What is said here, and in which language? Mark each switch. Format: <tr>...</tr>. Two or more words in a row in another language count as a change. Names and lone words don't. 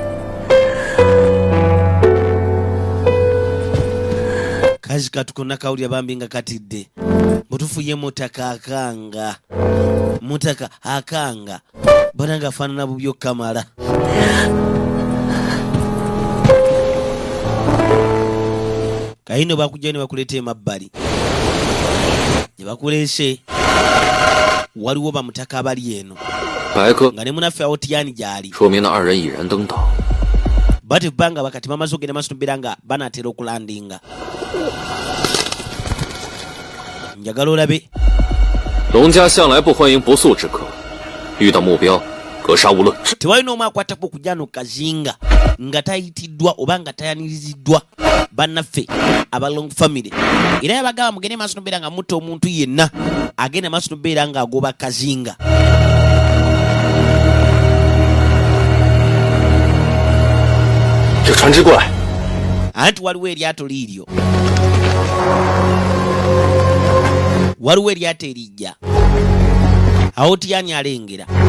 <lg>kazi katukonna kawulya bambi nga katidde mutufuye mutaka akanga bona nga afaanana bubyo kamala kayino bakujja ne bakuleeta emabbali ne bakuleese waliwo bamutaka abali eno nga ne munaffe awotiyani gyali bate banga bakati bamaze okugenda maaso tubeera nga banaatera okulandinga njagala olabe</lg> <zh>龙家向来不欢迎不速之客，遇到目标格杀勿论。</zh> <lg>tewalina omu akwatako okujja nokazinga nga tayitiddwa oba nga tayaniriziddwa bannaffe aba</lg> <en>long family</en> <lg>era yabagamba mugende maaso nobeera nga mutta omuntu yenna agenda maaso nobeera nga agoba kazinga anti waliwo eryato liiryo waliwo eryato erijja awo tiyani alengera</lg>